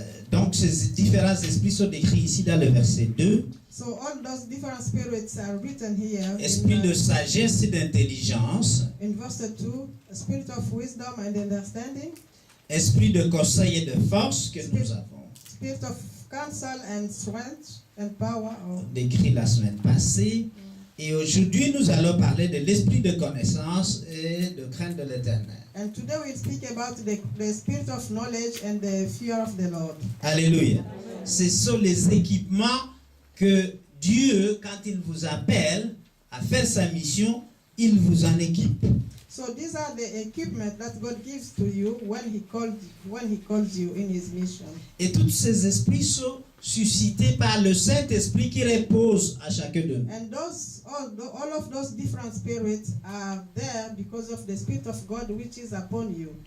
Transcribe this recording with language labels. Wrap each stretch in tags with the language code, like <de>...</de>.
<fr>Donc ces différents esprits sont décrits ici dans le verset 2.</fr> <en>So all those different spirits are written here</en> <fr>Esprit de sagesse et d'intelligence,</fr> <en>in verse 2, a spirit of wisdom and understanding,</en> <fr>esprit de conseil et de force que nous avons</fr> <en>spirit of counsel and strength and power.</en> <fr>décrit la semaine passée. Et aujourd'hui, nous allons parler de l'esprit de connaissance et de crainte de l'Éternel.</fr> <en>And today we'll speak about the spirit of knowledge and the fear of the Lord. Alléluia.</en> <fr>Ce sont les équipements que Dieu, quand il vous appelle à faire sa mission, il vous en équipe.</fr> <en>So these are the equipment that God gives to you when He calls you in His mission.</en> <fr>Et tous ces esprits sont suscités par le Saint-Esprit qui repose à chacun de nous.</fr> <en>And all of those different spirits are there because of the Spirit of God which is upon you.</en>